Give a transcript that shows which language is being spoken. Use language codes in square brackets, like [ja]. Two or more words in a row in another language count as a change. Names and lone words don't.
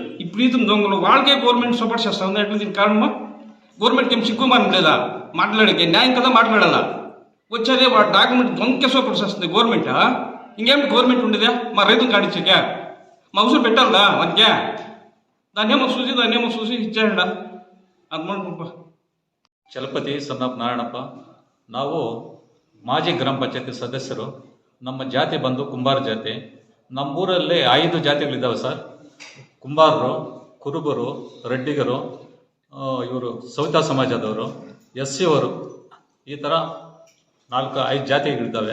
[te] ఇప్పుడు ఇతను దొంగలు వాళ్ళకే [en] government support [te] చేస్తా ఉంది. ఎట్లా దీనికి కారణమా? గవర్నమెంట్కి ఏం సిగ్గుమానం లేదా మాట్లాడేకి? న్యాయం కదా మాట్లాడాలా. వచ్చేదే వాడు డాక్యుమెంట్ దొంగకే సపోర్ట్ చేస్తుంది గవర్నమెంట్. ఇంకేమిటి గవర్నమెంట్ ఉండేదా మా రైతులు కాడిచ్చాక? మా అవసరం పెట్టాలడా వానికే? దాన్నేమో చూసి ఇచ్చాడా [kn] ಅದು ಮಾಡ್ಕೊಪ್ಪ. ಚಲಪತಿ ಸನ್ನಪ್ಪ ನಾರಾಯಣಪ್ಪ. ನಾವು ಮಾಜಿ ಗ್ರಾಮ ಪಂಚಾಯತಿ ಸದಸ್ಯರು. ನಮ್ಮ ಜಾತಿ ಬಂದು ಕುಂಬಾರ ಜಾತಿ. ನಮ್ಮೂರಲ್ಲಿ 5 ಜಾತಿಗಳಿದ್ದಾವೆ ಸರ್. ಕುಂಬಾರರು, ಕುರುಬರು, ರೆಡ್ಡಿಗರು, ಇವರು ಸವಿತಾ ಸಮಾಜದವರು, ಎಸ್ಸಿಯವರು, ಈ ಥರ 4-5 ಜಾತಿಗಳಿದ್ದಾವೆ.